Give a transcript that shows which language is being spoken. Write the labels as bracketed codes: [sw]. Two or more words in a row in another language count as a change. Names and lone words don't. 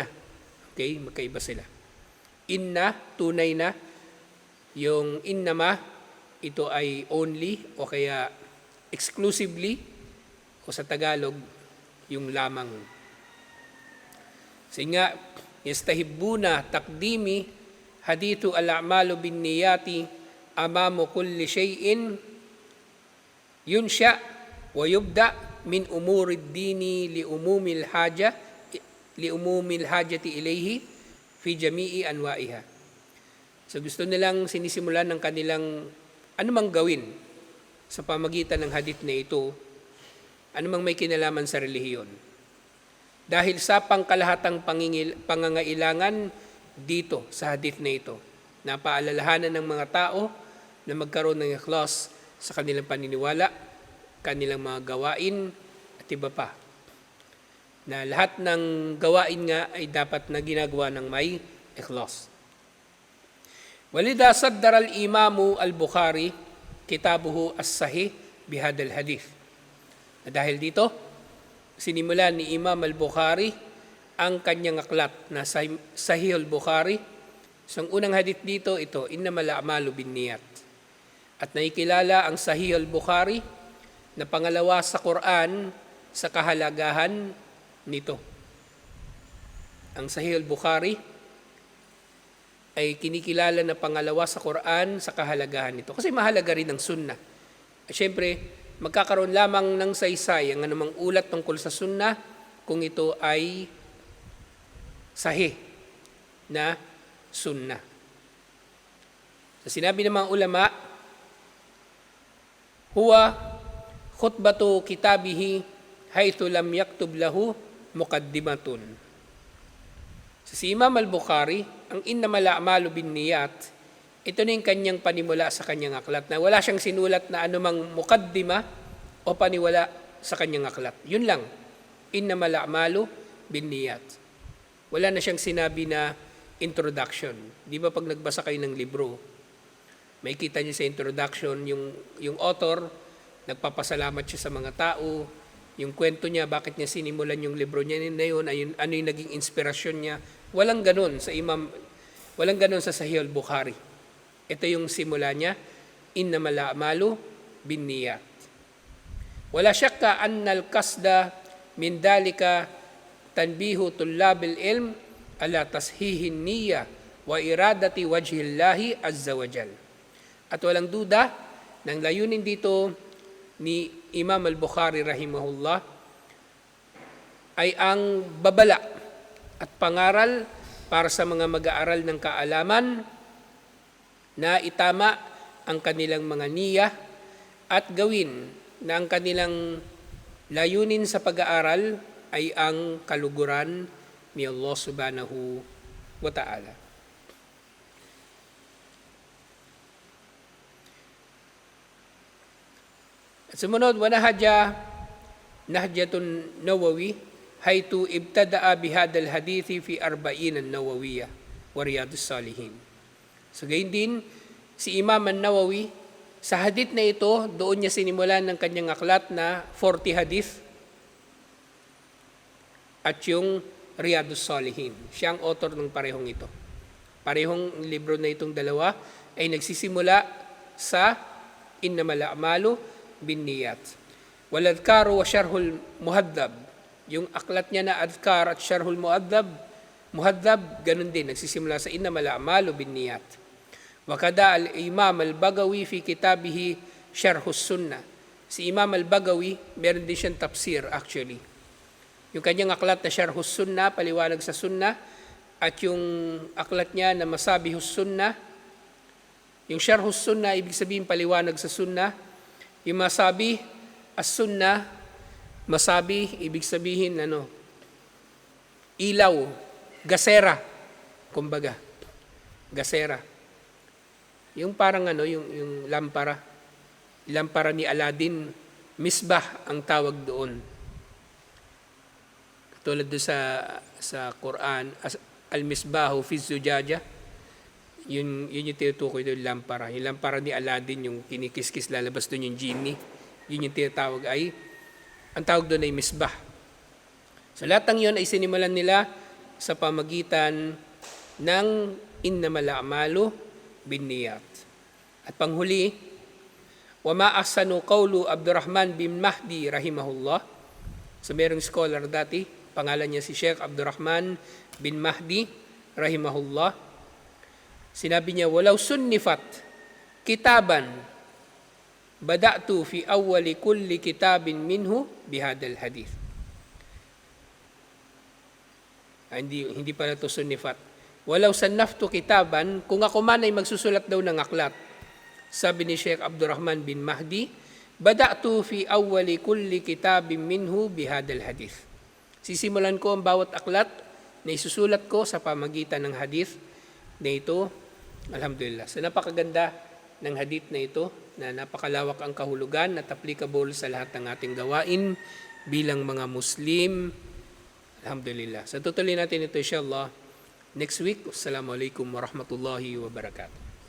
[tl] Okay? Magkaiba sila. Inna, tunay na. Yung innama, ito ay only o kaya exclusively o sa Tagalog, yung lamang. Kasi nga, [ar] يستحبون تقديم حديث الأعمال بالنيات أمام كل شيء ينشأ ويبدأ من أمور الدين لعموم الحاجة إليه في جميع أنواعها. [tl] So gusto nilang sinisimulan ng kanilang anumang gawin sa pamagitan ng hadith na ito, anumang may kinalaman sa relihiyon. Dahil sa pangkalahatang pangangailangan dito sa hadith na ito, napaalalahanan ng mga tao na magkaroon ng ikhlas sa kanilang paniniwala, kanilang mga gawain at iba pa. Na lahat ng gawain nga ay dapat na ginagawa ng may ikhlas. [ar] ولذا صدر الإمام البخاري كتابه الصحيح بهذا الحديث. [tl] Dahil dito, sinimulan ni Imam al-Bukhari ang kanyang aklat na Sahih al-Bukhari. So, ang unang hadith dito, ito, [ar] إنما الأعمال بالنيات. [tl] At naikilala ang Sahih al-Bukhari na pangalawa sa Quran sa kahalagahan nito. Ang Sahih al-Bukhari ay kinikilala na pangalawa sa Quran sa kahalagahan nito. Kasi mahalaga rin ang sunnah. At syempre, magkakaroon lamang ng saysay ang anumang ulat tungkol sa sunnah kung ito ay sahih na sunnah. [ar] So, sinabi ng mga ulama, هو خطبة كتابه حيث لم يكتب له مقدمة. [tl] So, si Imam al-Bukhari, ang [ar] إنما الأعمال بالنيات, [tl] ito na yung kanyang panimula sa kanyang aklat na wala siyang sinulat na anumang muqaddima o paniwala sa kanyang aklat. Yun lang, [ar] إنما الأعمال بالنيات. [tl] Wala na siyang sinabi na introduction. Di ba pag nagbasa kayo ng libro, may kita niyo sa introduction, yung author, nagpapasalamat siya sa mga tao, yung kwento niya, bakit niya sinimulan yung libro niya na yun, ano yung naging inspirasyon niya. Walang ganun sa Sahih al-Bukhari. Ito yung simula niya, [ar] إنما الأعمال بالنيات. ولا شك أن القصد من ذلك تنبيه طلاب العلم على تصحيح النية وإرادة وجه الله عز وجل. [tl] At walang duda, ng layunin dito ni Imam al-Bukhari rahimahullah ay ang babala at pangaral para sa mga mag-aaral ng kaalaman na itama ang kanilang mga niyya at gawin na ang kanilang layunin sa pag-aaral ay ang kaluguran ni Allah [ar] سبحانه وتعالى. [tl] At sumunod, [ar] نهجة النووي حيث ابتدأ بهذا الحديث في الأربعين النووية ورياض الصالحين. [tl] So gayon din, si Imam an-Nawawi, sa hadith na ito, doon niya sinimulan ng kanyang aklat na 40 hadith at yung Riyadus Salihin. Siya ang author ng parehong ito. Parehong libro na itong dalawa ay nagsisimula sa [ar] إنما الأعمال بالنيات. والأذكار وشرح المهذب. [tl] Yung aklat niya na adhkar at syarhul muhaddab, ganun din, nagsisimula sa [ar] إنما الأعمال بالنيات. وكذا الإمام البغوي في كتابه شرح السنة. [tl] Si Imam al-Bagawi, meron din siyang tafsir actually. Yung kanyang aklat na Syarhus Sunnah, paliwanag sa Sunnah, at yung aklat niya na Masabihus Sunnah. Yung Syarhus Sunnah, ibig sabihin paliwanag sa Sunnah. Yung Masabih as-Sunnah, Masabih, ibig sabihin ilaw, gasera, kumbaga, gasera. Yung parang yung lampara ni Aladdin, misbah ang tawag doon. Katulad doon sa Quran, [ar] المصباح في زجاجة, [tl] yun yung tinutukoy doon, lampara. Yung lampara ni Aladdin, yung kinikiskis, lalabas doon yung genie, yun yung tinatawag ang tawag doon ay misbah. So lahat ng yun ay sinimulan nila sa pamagitan ng [ar] إنما الأعمال بالنيات. [tl] At panghuli, [ar] وما أحسن قول عبد الرحمن بن مهدي رحمه الله. [tl] So merong scholar dati, pangalan niya si Sheikh Abdurrahman bin Mahdi rahimahullah. Sinabi niya, [ar] لو صنفت كتابا بدأت في أول كل كتاب منه بهذا الحديث. [tl] Hindi pala ito sunnifat. [ar] ولو صنفت كتابا, [tl] kung ako man ay magsusulat daw ng aklat, sabi ni Sheikh Abdurrahman bin Mahdi, [ar] بدأت في أول كل كتاب منه بهذا الحديث. [tl] Sisimulan ko ang bawat aklat na isusulat ko sa pamagitan ng hadith na ito. Alhamdulillah. So napakaganda ng hadith na ito, na napakalawak ang kahulugan at applicable sa lahat ng ating gawain bilang mga Muslim. Alhamdulillah. So tutuloy natin ito insyaAllah [en] next week. [ar] السلام عليكم ورحمة الله وبركاته.